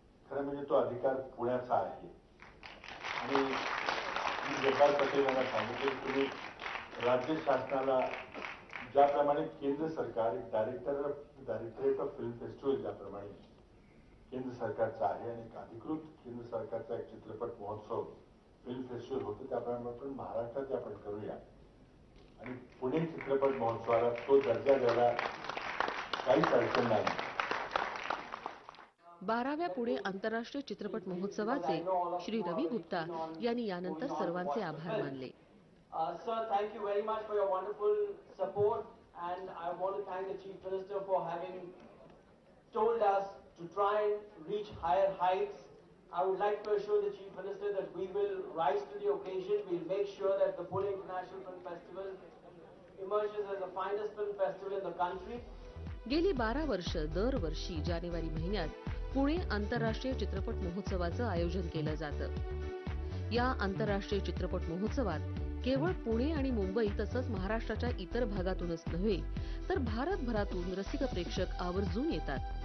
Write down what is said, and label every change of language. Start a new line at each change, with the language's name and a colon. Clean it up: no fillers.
Marathi: खरं म्हणजे तो अधिकार पुण्याचा आहे. आणि मी जब्बार पटेल यांना सांगितले की तुम्ही राज्य शासनाला ज्याप्रमाणे केंद्र सरकार एक डायरेक्टरेट ऑफ फिल्म फेस्टिवल ज्याप्रमाणे केंद्र सरकारचा आहे आणि एक अधिकृत केंद्र सरकारचा एक चित्रपट महोत्सव फिल्म फेस्टिवल होतं त्याप्रमाणे आपण महाराष्ट्रात आपण करूया आणि पुणे चित्रपट महोत्सवाला तो दर्जा द्यायला काहीच अडचण नाही. 12व्या पुणे आंतरराष्ट्रीय चित्रपट महोत्सवाचे श्री रवी गुप्ता यांनी यानंतर सर्वांचे आभार मानले.
English: Sir, thank you very much for your wonderful support, and I want to thank the Chief Minister for having told us to try and reach higher heights. I would like to assure the Chief Minister that we will rise to the occasion. We'll make sure that the Pune International Film Festival emerges as the finest film festival in the country.
Marathi: गेली 12 वर्ष दरवर्षी जानेवारी महिन्यात पुणे आंतरराष्ट्रीय चित्रपट महोत्सवाचं आयोजन केलं जातं. या आंतरराष्ट्रीय चित्रपट महोत्सवात केवळ पुणे आणि मुंबई तसंच महाराष्ट्राच्या इतर भागातूनच नव्हे तर भारतभरातून रसिक प्रेक्षक आवर्जून येतात.